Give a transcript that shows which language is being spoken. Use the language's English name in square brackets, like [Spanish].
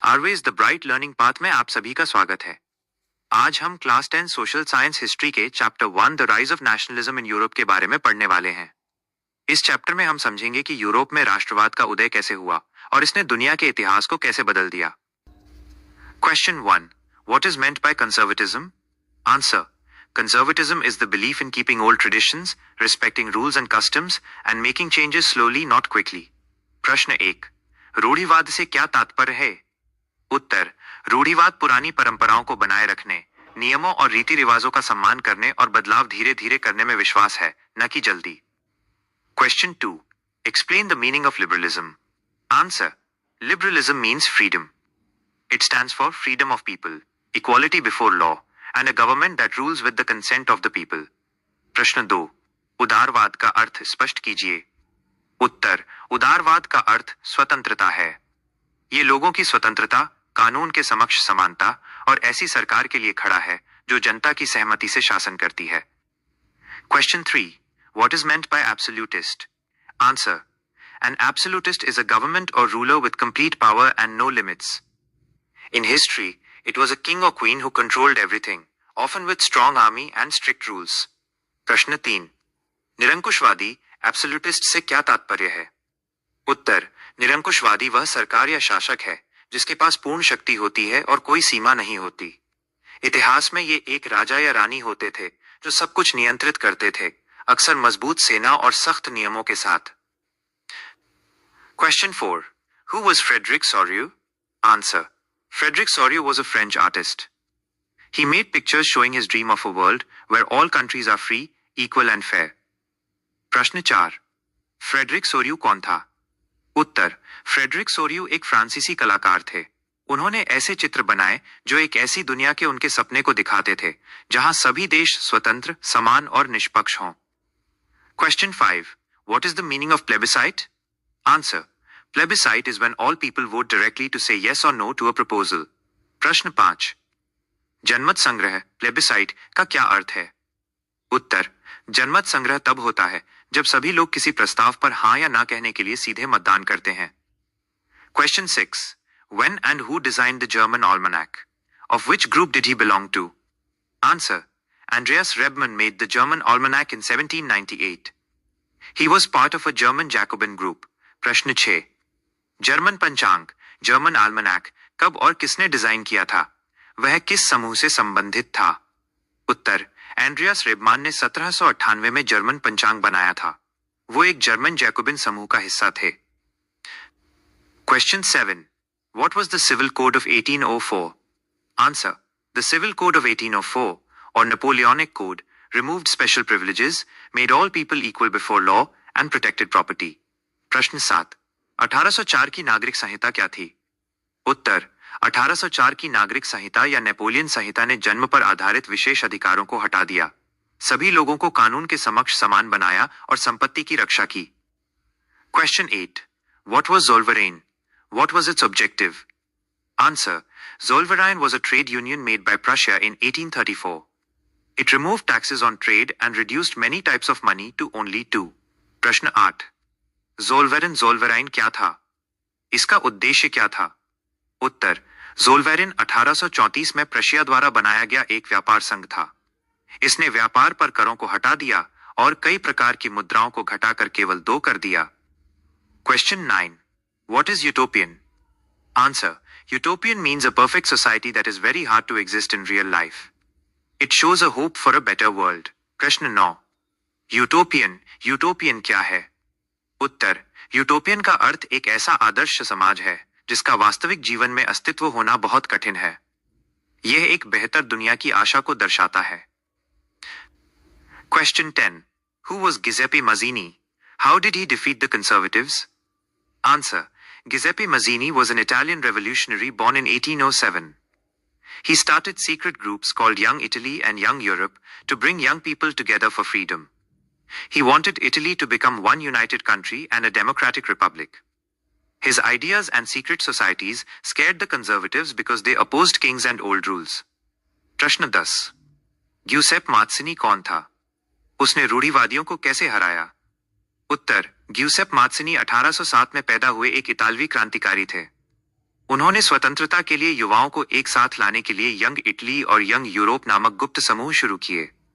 [Hindi] आरवेज the bright learning path में आप सभी का स्वागत है। आज हम क्लास 10 सोशल साइंस हिस्ट्री के chapter 1 the rise of nationalism in Europe के बारे में पढ़ने वाले हैं। इस चैप्टर में हम समझेंगे कि यूरोप में राष्ट्रवाद का उदय कैसे हुआ और इसने दुनिया के इतिहास को कैसे बदल दिया। [English] Question 1, what is meant by conservatism? Answer, conservatism is the belief in keeping old traditions, respecting rules and customs, and making changes slowly, not quickly. [Hindi] प्रश्न 1, रूढ़िवाद से क्या तात्पर्य है? उत्तर, रूढ़िवाद पुरानी परंपराओं को बनाए रखने, नियमों और रीति रिवाजों का सम्मान करने और बदलाव धीरे धीरे करने में विश्वास है, न कि जल्दी। [English] Question 2, explain the meaning of liberalism. Answer, liberalism means freedom. It stands for freedom of people, equality before law, and a government that rules with the consent of the people. [Hindi] प्रश्न 2, उदारवाद का अर्थ स्पष्ट कीजिए। उत्तर, उदारवाद का अर्थ स्वतंत्रता है। ये लोगों की स्वतंत्रता, कानून के समक्ष समानता और ऐसी सरकार के लिए खड़ा है जो जनता की सहमति से शासन करती है। [English] Question 3, what is meant by absolutist? Answer, an absolutist is a government or ruler with complete power and no limits. In history, it was a king or queen who controlled everything, often with strong army and strict rules. [Hindi] प्रश्न 3, निरंकुशवादी absolutist से क्या तात्पर्य है? उत्तर, निरंकुशवादी वह सरकार या शासक है जिसके पास पूर्ण शक्ति होती है और कोई सीमा नहीं होती। इतिहास में ये एक राजा या रानी होते थे जो सब कुछ नियंत्रित करते थे, अक्सर मजबूत सेना और सख्त नियमों के साथ। [English] Question 4, who was Frederick Sorio? Answer, Frederick Sorio was a French artist. He made pictures showing his dream of a world where all countries are free, equal and fair. [Hindi] प्रश्न 4, फ्रेडरिक सोरियो कौन था? उत्तर, Frederick Sorio एक फ्रांसीसी कलाकार थे। उन्होंने ऐसे चित्र बनाए जो एक ऐसी दुनिया के उनके सपने को दिखाते थे जहां सभी देश स्वतंत्र, समान और निष्पक्ष हों। [English] Question 5, what is the meaning of plebiscite? Answer, plebiscite is when all people vote directly to say yes और no to a proposal. [Hindi] प्रश्न 5, जनमत संग्रह प्लेबिसाइट का क्या अर्थ है? उत्तर, जनमत संग्रह तब होता है जब सभी लोग किसी प्रस्ताव पर हां या ना कहने के लिए सीधे मतदान करते हैं। [English] Question 6, when and who designed the German almanac? Of which group did he belong to? Answer, Andreas Rebmann made the German almanac in 1798. He was part of a German Jacobin group. [Hindi] प्रश्न 6, German पंचांग German almanac कब और किसने design किया था? वह किस समूह से संबंधित था? उत्तर, एंड्रियास रेबमान ने 1798 में जर्मन पंचांग बनाया था। वो एक जर्मन जैकोबिन समूह का हिस्सा थे। [English] Question 7, what was the civil code of 1804? Answer, the civil code of 1804 or Napoleonic code removed special privileges, made all people equal before law and protected property. [Hindi] प्रश्न 7, 1804 की नागरिक संहिता क्या थी? उत्तर, 1804 की नागरिक संहिता या नेपोलियन संहिता ने जन्म पर आधारित विशेष अधिकारों को हटा दिया, सभी लोगों को कानून के समक्ष समान बनाया और संपत्ति की रक्षा की। [English] Question 8, what was Zollverein? What was its objective? Answer, Zollverein was a trade union made by Prussia in 1834. It removed taxes on trade and reduced many types of money to only 2. [Hindi] प्रश्न 8, ज़ोल्वेराइन क्या था? इसका उद्देश्य क्या था? उत्तर, ज़ोल्वेरिन 1834 में प्रशिया द्वारा बनाया गया एक व्यापार संघ था। इसने व्यापार पर करों को हटा दिया और कई प्रकार की मुद्राओं को घटाकर केवल 2 कर दिया। [English] Question 9, what is utopian? Answer, utopian means a perfect society that is very hard to exist in real life. It shows a hope for a better world. [Hindi] प्रश्न 9, यूटोपियन क्या है? उत्तर, यूटोपियन का अर्थ एक ऐसा आदर्श समाज है जिसका वास्तविक जीवन में अस्तित्व होना बहुत कठिन है। यह एक बेहतर दुनिया की आशा को दर्शाता है। [English] Question 10, who was Giuseppe Mazzini? How did he defeat the conservatives? Answer, Giuseppe Mazzini was an Italian revolutionary born in 1807. He started secret groups called Young Italy and Young Europe to bring young people together for freedom. He wanted Italy to become one united country and a democratic republic. His ideas and secret societies scared the conservatives because they opposed kings and old rules. [Hindi] प्रश्न 10, Giuseppe मात्सिनी कौन था? उसने रूढ़िवादियों को कैसे हराया? उत्तर, Giuseppe मात्सिनी 1807 में पैदा हुए एक इतालवी क्रांतिकारी थे। उन्होंने स्वतंत्रता के लिए युवाओं को एक साथ लाने के लिए यंग इटली और यंग यूरोप नामक गुप्त समूह शुरू किए।